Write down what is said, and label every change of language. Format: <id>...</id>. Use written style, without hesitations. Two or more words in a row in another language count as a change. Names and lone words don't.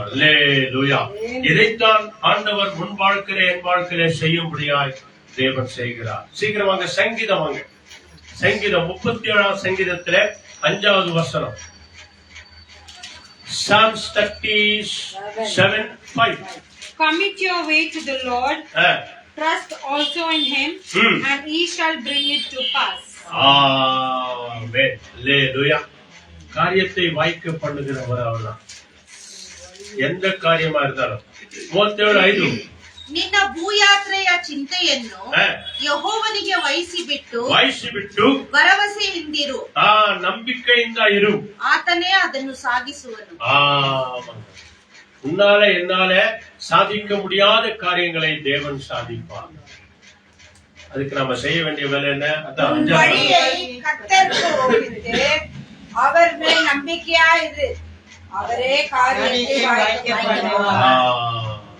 <ta>அல்லேலூயா. இதைத்தான் ஆண்டவர் முன் வாழ்க்கையில என் வாழ்க்கையில செய்யும்படியாய் தேவன் செய்கிறார். சீக்கிரம் வாங்க, சங்கீதம் வாங்க. சங்கீதம் 37ஆம் சங்கீதத்துல 5வது வசனம்.</ta> <en>Psalms 37:5. Commit your way to the Lord, trust also in him, and he shall bring it to pass.</en> <ta>ஆமென். அல்லேலூயா. காரியத்தை வாய்க்க பண்ணுகிறவர் அவர்தான், எந்த காரியமா இருந்தாலும். 37:5.</ta> <kn>ನಿನ್ನ ಭೂಯಾತ್ರೆಯ ಚಿಂತೆಯನ್ನು ಯೆಹೋವನಿಗೆ ವಹಿಸಿಬಿಟ್ಟು ಭರವಸೆಯಿಂದಿರು, ನಂಬಿಕೆಯಿಂದ ಇರು, ಆತನೇ ಅದನ್ನು ಸಾಗಿಸುವನು.</kn> <ta>உன்னால என்னால சாதிக்க முடியாத காரியங்களை தேவன் சாதிப்பார். அதுக்கு நாம செய்ய வேண்டிய வேலை என்ன? வழியை கர்த்தருக்கு ஒப்புவித்து அவர் மேல் நம்பிக்கையா இரு, அவரே காரியத்தை வாய்க்க பண்ணுவார்.</ta>